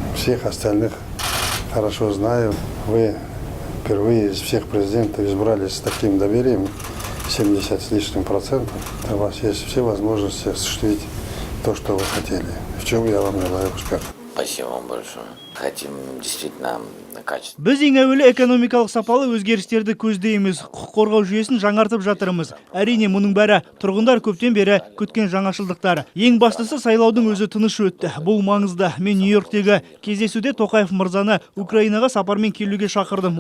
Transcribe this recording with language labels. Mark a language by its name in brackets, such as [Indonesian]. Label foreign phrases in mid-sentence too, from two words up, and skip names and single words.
[Russian] Всех остальных хорошо знаю. Вы впервые из всех президентов избрали с таким доверием, 70 с лишним процентов. У вас есть все возможности осуществить то, что вы хотели. В чем я вам желаю успеха. Спасибо вам большое. Хотим действительно качество. [Kazakh] Біз ең әуелі экономикалық сапалы өзгерістерді көздейміз. Құқық қорғау жүйесін жаңартып жатырмыз. Әрине мұның бәрі тұрғындар көптен бері күткен жаңашылдықтар. Ең бастысы сайлаудың өзі тыныш өтті. Бұл маңызды. Мен Нью-Йорктегі кездесуде Тоқаев мырзаны Украинаға сапармен келуге шақырдым.